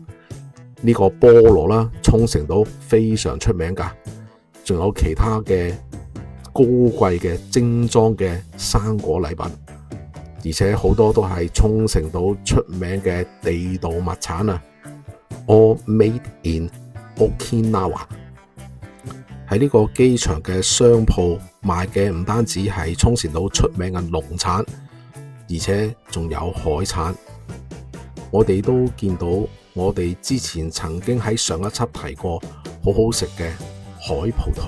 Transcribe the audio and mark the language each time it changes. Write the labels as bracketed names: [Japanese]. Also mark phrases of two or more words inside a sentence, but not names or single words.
[Cantonese] 呢個菠蘿啦，沖繩島非常出名噶，仲有其他嘅高貴嘅精裝嘅生果禮品，而且好多都係沖繩島出名嘅地道物產啊！ [English] All made in Okinawa。 [Cantonese] 喺呢個機場嘅商鋪賣嘅唔單止係沖繩島出名嘅農產，而且仲有海產。我哋都見到我哋之前曾經喺上一輯提過好好食嘅海葡萄。